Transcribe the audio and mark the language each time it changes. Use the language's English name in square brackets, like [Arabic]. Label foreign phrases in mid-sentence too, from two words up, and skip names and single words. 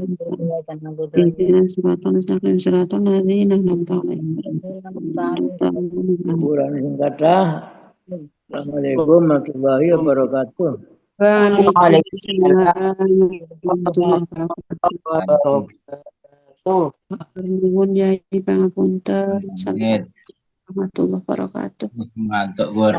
[Arabic] اهدنا الصراط المستقيم صراط الذين أنعمت عليهم [Indonesian] Kurang kata. [Arabic] السلام عليكم ورحمة الله وبركاته. وعليكم السلام ورحمة الله وبركاته. [Javanese] Nuwun Yai pangapunten. [Arabic] السلام عليكم ورحمة الله وبركاته. [Indonesian] Mantap, Bor.